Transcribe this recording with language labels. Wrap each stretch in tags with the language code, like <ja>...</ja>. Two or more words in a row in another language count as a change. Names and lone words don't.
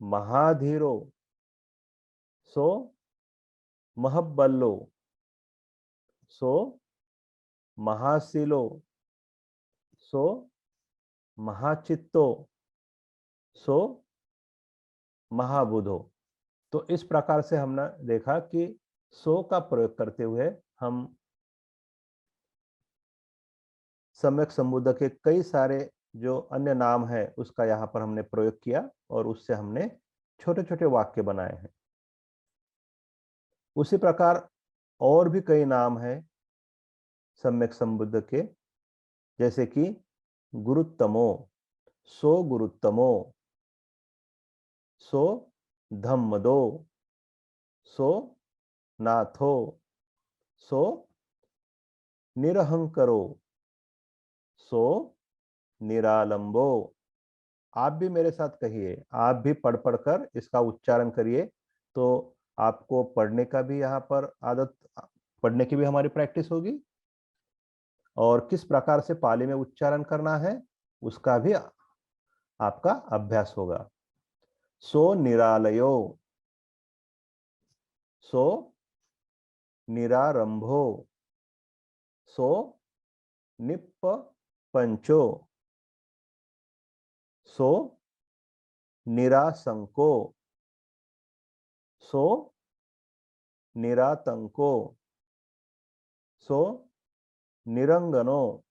<pi>महाधीरो, सो महब्बल्लो, सो महाशिलो, सो महाचित्तो, सो महाबुधो।</pi> <hi>तो इस प्रकार से हमने देखा कि सो का प्रयोग करते हुए हम सम्यक संबोधक के कई सारे जो अन्य नाम है उसका यहाँ पर हमने प्रयोग किया और उससे हमने छोटे छोटे वाक्य बनाए हैं। उसी प्रकार और भी कई नाम हैं सम्यक संबोधक के, जैसे कि</hi> <pi>गुरुत्तमो, सो गुरुत्तमो, सो धम्मदो, सो नाथो, सो निरहंकरो, सो निरालंबो।</pi> <hi>आप भी मेरे साथ कहिए, आप भी पढ़ पढ़कर इसका उच्चारण करिए, तो आपको पढ़ने का भी यहाँ पर आदत, पढ़ने की भी हमारी प्रैक्टिस होगी और किस प्रकार से पाली में उच्चारण करना है उसका भी आपका अभ्यास होगा।</hi> <pi>सो निरालयो, सो निरारंभो, सो निप्प पंचो, सो निरासंको, सो निरातंको, सो निरंगनो,</pi>